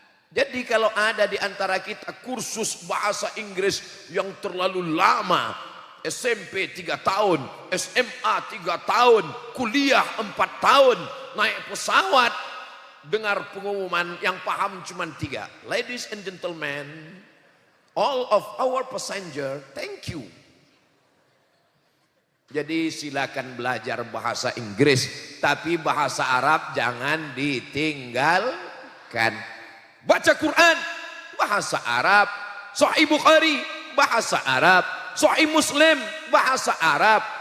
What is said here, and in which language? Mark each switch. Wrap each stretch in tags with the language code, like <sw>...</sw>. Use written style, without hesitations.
<id>Jadi kalau ada di antara kita kursus bahasa Inggris yang terlalu lama, SMP 3 tahun, SMA 3 tahun, kuliah 4 tahun, naik pesawat, dengar pengumuman yang paham cuma 3.</id> <en>Ladies and gentlemen, all of our passenger, thank you.</en> <id>Jadi silakan belajar bahasa Inggris, tapi bahasa Arab jangan ditinggalkan. Baca Quran bahasa Arab, Sahih Bukhari bahasa Arab, Sahih Muslim bahasa Arab.</id>